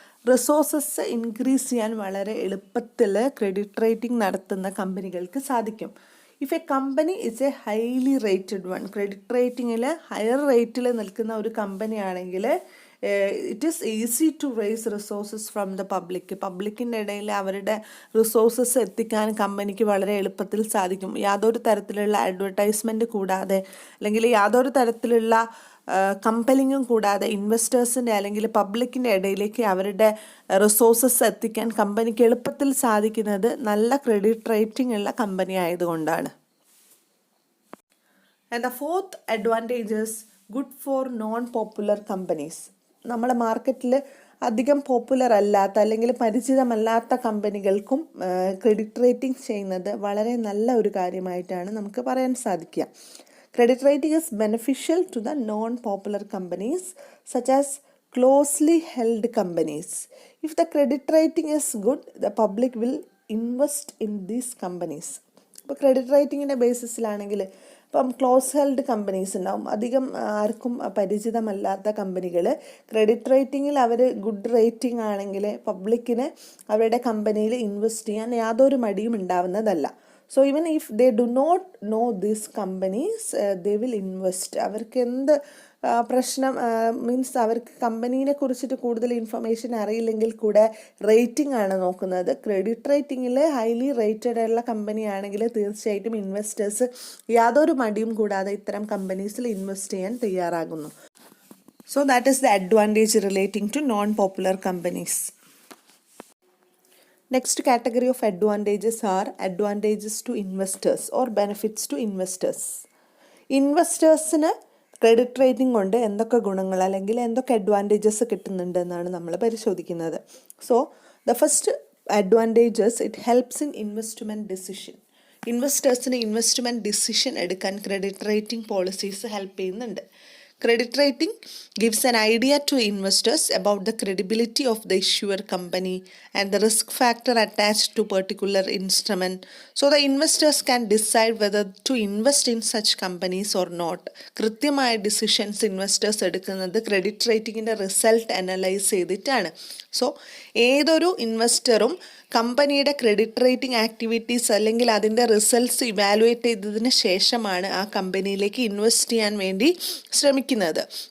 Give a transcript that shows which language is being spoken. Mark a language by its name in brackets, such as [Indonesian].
[Malayalam] Resources increase ചെയ്യാൻ വളരെ എളുപ്പത്തിൽ ക്രെഡിറ്റ് റേറ്റിംഗ് നടത്തുന്ന കമ്പനികൾക്ക് സാധിക്കും. [English] if a company is a highly rated one, [Malayalam] credit റേറ്റിങ്ങിൽ higher റേറ്റിൽ നിൽക്കുന്ന ഒരു കമ്പനിയാണെങ്കിൽ [English] it is easy to raise resources from the [Malayalam] പബ്ലിക്കിൻ്റെ ഇടയിൽ അവരുടെ റിസോഴ്സസ് എത്തിക്കാൻ കമ്പനിക്ക് വളരെ എളുപ്പത്തിൽ സാധിക്കും. യാതൊരു തരത്തിലുള്ള അഡ്വർടൈസ്മെൻറ്റ് കൂടാതെ അല്ലെങ്കിൽ യാതൊരു തരത്തിലുള്ള കമ്പലിങ്ങും കൂടാതെ ഇൻവെസ്റ്റേഴ്സിൻ്റെ അല്ലെങ്കിൽ പബ്ലിക്കിൻ്റെ ഇടയിലേക്ക് അവരുടെ റിസോഴ്സസ് എത്തിക്കാൻ കമ്പനിക്ക് എളുപ്പത്തിൽ സാധിക്കുന്നത് നല്ല ക്രെഡിറ്റ് റേറ്റിംഗ് ഉള്ള കമ്പനി ആയതുകൊണ്ടാണ്. [English] And the fourth advantage is good for non popular companies. [Malayalam] നമ്മുടെ മാർക്കറ്റിൽ അധികം പോപ്പുലർ അല്ലാത്ത അല്ലെങ്കിൽ പരിചിതമല്ലാത്ത കമ്പനികൾക്കും ക്രെഡിറ്റ് റേറ്റിംഗ് ചെയ്യുന്നത് വളരെ നല്ല ഒരു കാര്യമായിട്ടാണ് നമുക്ക് പറയാൻ സാധിക്കുക. [English] Credit rating is beneficial to the non-popular companies such as closely held companies. If the credit rating is good, the public will invest in these companies. [Malayalam] ഇപ്പോൾ ക്രെഡിറ്റ് റേറ്റിങ്ങിൻ്റെ ബേസിസിലാണെങ്കിൽ ഇപ്പം ക്ലോസ് ഹെൽഡ് കമ്പനീസ് ഉണ്ടാവും, അധികം ആർക്കും പരിചിതമല്ലാത്ത കമ്പനികൾ. ക്രെഡിറ്റ് റേറ്റിങ്ങിൽ അവർ good rating ആണെങ്കിൽ പബ്ലിക്കിന് അവരുടെ കമ്പനിയിൽ ഇൻവെസ്റ്റ് ചെയ്യാൻ യാതൊരു മടിയും ഉണ്ടാവുന്നതല്ല. [English] So even if they do not know these companies they will invest. [Malayalam] അവർക്ക് എന്ത് പ്രശ്നം മീൻസ് അവർക്ക് കമ്പനീനെ കുറിച്ചിട്ട് കൂടുതൽ ഇൻഫർമേഷൻ അറിയില്ലെങ്കിൽ കൂടെ റേറ്റിംഗ് ആണ് നോക്കുന്നത്. ക്രെഡിറ്റ് റേറ്റിങ്ങിൽ ഹൈലി റേറ്റഡ് ആയിട്ടുള്ള കമ്പനി ആണെങ്കിൽ തീർച്ചയായിട്ടും ഇൻവെസ്റ്റേഴ്സ് യാതൊരു മടിയും കൂടാതെ ഇത്തരം കമ്പനീസിൽ ഇൻവെസ്റ്റ് ചെയ്യാൻ തയ്യാറാകുന്നു. [English] So that is the advantage relating to non popular companies. Next category of advantages are advantages to investors or benefits to investors. [Malayalam] ഇൻവെസ്റ്റേഴ്സിന് credit rating കൊണ്ട് എന്തൊക്കെ ഗുണങ്ങൾ അല്ലെങ്കിൽ എന്തൊക്കെ അഡ്വാൻറ്റേജസ് കിട്ടുന്നുണ്ട് എന്നാണ് നമ്മൾ പരിശോധിക്കുന്നത്. [English] So the first advantages, it helps in investment decision. [Malayalam] ഇൻവെസ്റ്റേഴ്സിന് investment decision എടുക്കാൻ ക്രെഡിറ്റ് റേറ്റിംഗ് പോളിസീസ് ഹെൽപ്പ് ചെയ്യുന്നുണ്ട്. [English] Credit rating gives an idea to investors about the credibility of the issuer company and the risk factor attached to particular instrument. So the investors can decide whether to invest in such companies or not. [Malayalam] കൃത്യമായ decisions investors എടുക്കുന്നത് credit റേറ്റിങ്ങിൻ്റെ result analyse ചെയ്തിട്ടാണ്. So ഏതൊരു ഇൻവെസ്റ്ററും കമ്പനിയുടെ credit rating activities അല്ലെങ്കിൽ അതിൻ്റെ results evaluate ചെയ്തതിന് ശേഷമാണ് ആ കമ്പനിയിലേക്ക് ഇൻവെസ്റ്റ് ചെയ്യാൻ വേണ്ടി ശ്രമിക്കുന്നത്.